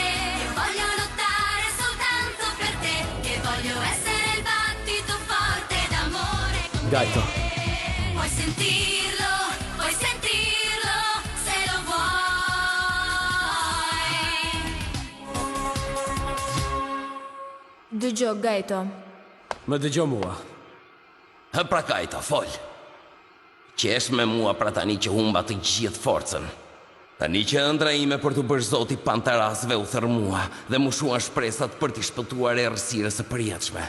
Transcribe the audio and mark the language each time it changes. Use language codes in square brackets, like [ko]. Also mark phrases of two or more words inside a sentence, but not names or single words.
[it] Io voglio lottare soltanto per te, che voglio essere il battito forte d'amore con te. Gaito. Puoi sentirlo se lo vuoi. [sq] Dëgjoj, Gajto. Më dëgjo mua. Pra Gajto, fol. Qesh me mua pra tani që humba të gjithë forcën. Tani që ëndra ime për të bërë zoti pantarasve u thërmua dhe mu shuan shpresat për t'i shpëtuar errësirës së përjetshme.